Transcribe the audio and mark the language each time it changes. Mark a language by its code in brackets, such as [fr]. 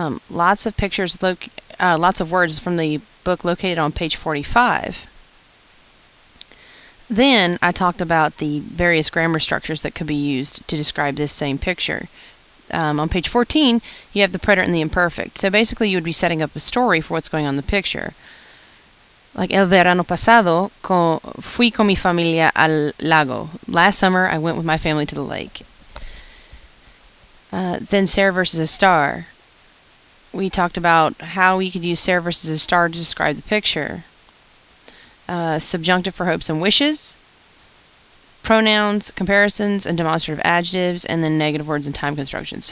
[en] Lots of pictures, lots of words from the book located on page 45. Then I talked about the various grammar structures that could be used to describe this same picture. On page 14, you have the preterite and the imperfect. So basically you would be setting up a story for what's going on in the picture. [es] Like el verano pasado, fui con mi familia al lago. [en] Last summer, I went with my family to the lake. Then ser versus a star. We talked about how we could use ser versus a star to describe the picture. Subjunctive for hopes and wishes. Pronouns, comparisons, and demonstrative adjectives, and then negative words and time constructions.